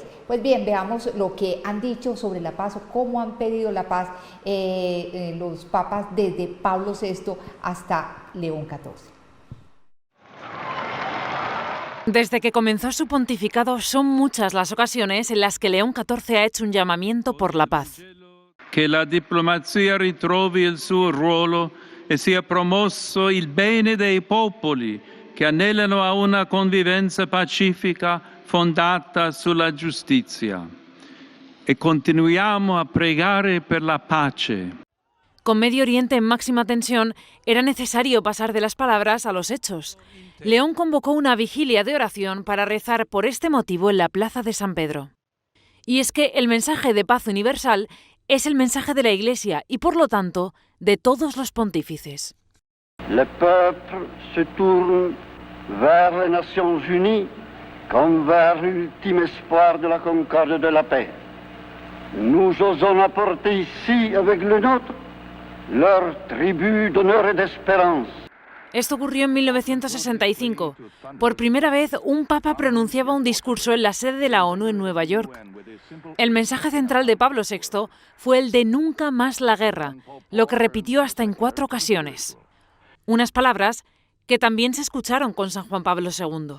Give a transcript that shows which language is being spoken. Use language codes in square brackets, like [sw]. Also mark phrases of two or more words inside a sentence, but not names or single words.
[es] Pues bien, veamos lo que han dicho sobre la paz o cómo han pedido la paz los papas desde Pablo VI hasta León XIV. Desde que comenzó su pontificado, son muchas las ocasiones en las que León XIV ha hecho un llamamiento por la paz. [it] Che la diplomazia ritrovi il suo ruolo e sia promosso il bene dei popoli che anelano a una convivenza pacifica fondata sulla giustizia. e continuiamo a pregare per la pace. [es] Con Medio Oriente en máxima tensión, era necesario pasar de las palabras a los hechos. León convocó una vigilia de oración para rezar por este motivo en la Plaza de San Pedro. Y es que el mensaje de paz universal es el mensaje de la Iglesia y, por lo tanto, de todos los pontífices. [fr] Le peuple se tourne vers les Nations Unies comme vers l'ultime espoir de la concorde et de la paix. Nous osons apporter ici, avec le nôtre, leur tribut d'honneur et d'espérance. [es] Esto ocurrió en 1965. Por primera vez, un papa pronunciaba un discurso en la sede de la ONU en Nueva York. El mensaje central de Pablo VI fue el de nunca más la guerra, lo que repitió hasta en 4 ocasiones. Unas palabras que también se escucharon con San Juan Pablo II.